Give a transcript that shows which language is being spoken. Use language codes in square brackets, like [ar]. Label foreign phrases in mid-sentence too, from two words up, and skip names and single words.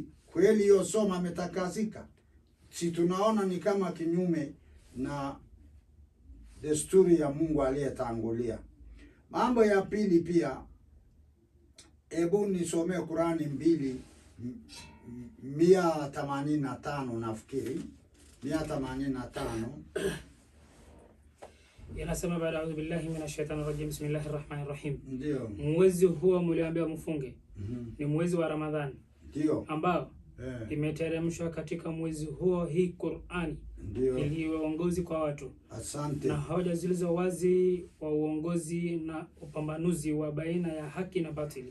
[sw] Kweli hiyo somo ametakasika? Si tunaona ni kama kinyume na desturi ya Mungu aliyetangulia. Mambo ya pili pia, hebu nisomee Qurani 2:185 nafikiri 185. Inasema baada [ar] أعوذ بالله من الشيطان الرجيم بسم الله الرحمن الرحيم. [sw] Ndio. Mwezi huo mliambiwa mfunge ni mwezi wa Ramadhani. Ndio. Ambao imeteremshwa katika mwezi huo hii Qur'ani iliyo uongozi kwa watu. Asante. Na hoja zilizo wazi wa uongozi na upambanuzi wa baina ya haki na batili.